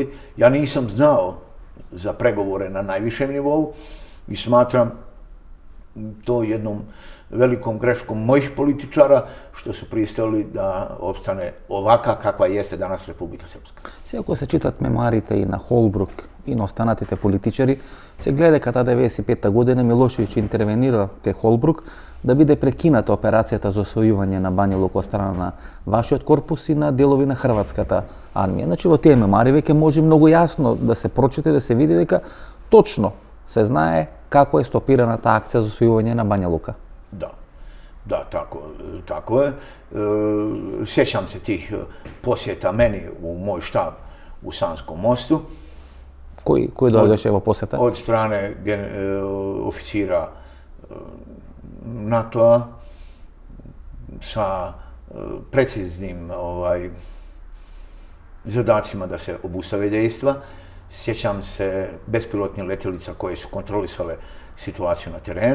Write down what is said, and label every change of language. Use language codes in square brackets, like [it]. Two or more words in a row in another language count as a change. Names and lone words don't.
[bs] Ja nisam znao za pregovore na najvišem nivou i smatram to jednom velikom greškom mojih političara što su pristali da opstane ovaka kakva jeste danas Republika Srpska. [mk] Сега ако се читат мемуарите и на Холбрук и на останатите политичари, се гледа дека таа 95-та година Милошевиќ интервенира кај Холбрук да биде прекината операцијата за освојување на Бања Лука од страна на вашиот корпус и на делови на хрватската армија. Значи во тие мемуари веќе може многу јасно да се прочита, да се види дека точно се знае како е стопирана таа акција за освојување на Бања Лука. [bs] Da, tako je. Sjećam se tih posjeta meni u moj štab u Sanskom mostu. [mk] Кој доаѓаше во посета? [bs] Od strane oficira NATO-a sa preciznim zadacima da se obustave dejstva. Sjećam se bespilotnih letjelica koje su kontrolisale situaciju na terenu.